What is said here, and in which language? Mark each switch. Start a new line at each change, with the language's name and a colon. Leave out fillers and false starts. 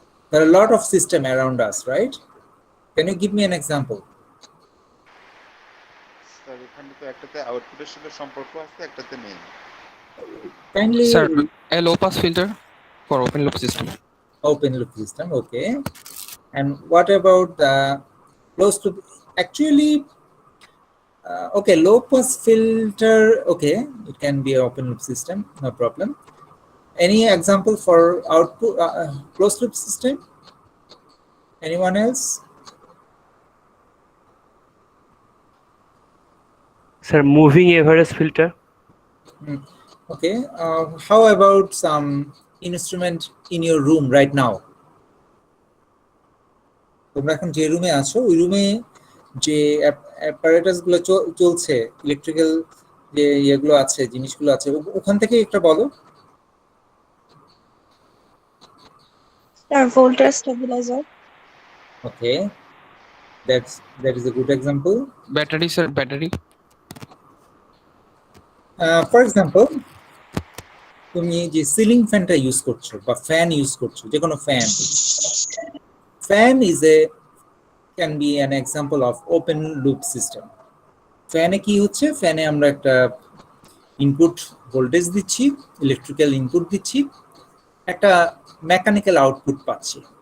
English: There are a lot of system around us, right? Can you give me an example?
Bangla: Sir এখানে তো একটাতে আউটপুটের সাথে সম্পর্ক আছে, একটাতে নেই।
English: Kindly. Sir, a low pass filter for open loop system. Open loop system, okay. And what about the closed loop? Actually, okay, low pass filter, okay, it can be an open loop system, no problem. Any example for output closed loop system? Anyone else? Sir, moving average filter. Okay, how about some instrument in your room right now?
Bangla: তোমরা এখন যে রুমে আছো ওই রুমে যে apparatus গুলো চলছে, ইলেকট্রিক্যাল যে ইয়েগুলো আছে, জিনিসগুলো আছে, ওখান থেকে একটা বলো।
English: Voltage stabilizer. Okay, that is a good example. Battery, sir, battery. For example,
Bangla: তুমি যে সিলিং ফ্যানটা ইউজ করছো বা ফ্যান ইউজ করছো, যে কোনো
English: fan is can be an example of open loop system.
Bangla: ফ্যানে কি হচ্ছে, ফ্যানে আমরা একটা ইনপুট ভোল্টেজ দিচ্ছি, ইলেকট্রিক্যাল ইনপুট দিচ্ছি, একটা মেকানিক্যাল আউটপুট পাচ্ছি।